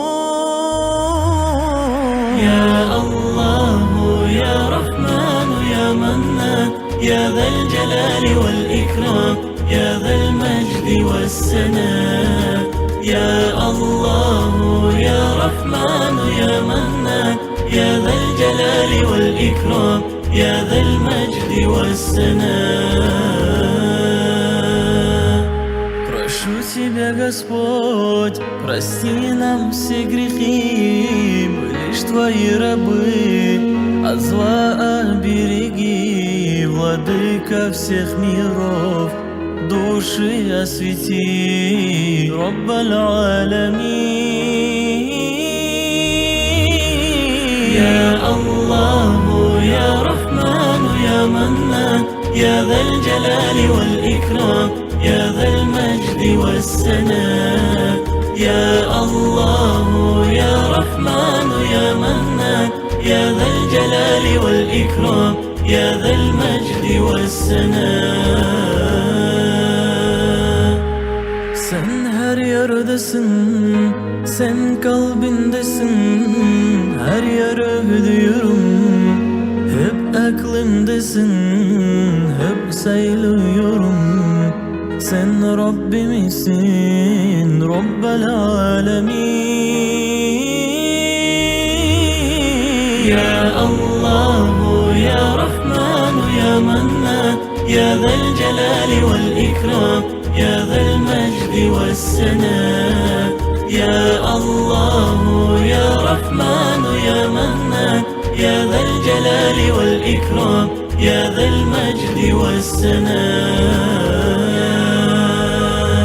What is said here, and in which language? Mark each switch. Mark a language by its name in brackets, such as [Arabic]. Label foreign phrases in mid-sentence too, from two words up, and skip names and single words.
[Arabic] يا الله يا رحمن يا منان يا ذا الجلال والإكرام يا ذا المجد والسناء يا الله يا رحمن يا منان يا ذا الجلال والإكرام يا ذا المجد والسناء. [Russian] Прошу Тебя, Господь, прости нам все грехи, мы лишь Твои рабы, от зла обереги, Владыка всех миров, души освети, [Arabic] رب العالمين. يا الله يا رحمن يا منان يا ذا الجلال والإكرام يا ذا المجد والسناء يا الله يا رحمن يا منان يا ذا الجلال والإكرام يا ذا المجد والسناء. [Turkish] Sen her yerdesin, sen kalbindesin, her yere gidiyorum, hep aklımdesin, hep sayılıyorum. Sen Rabbimizsin, [Arabic] رب العالمين. يا الله يا رحمن يا منان يا ذا الجلال والإكرام يا ذا المجد والسناء يا الله يا رحمن يا منان يا ذا الجلال والإكرام يا ذا المجد والسناء.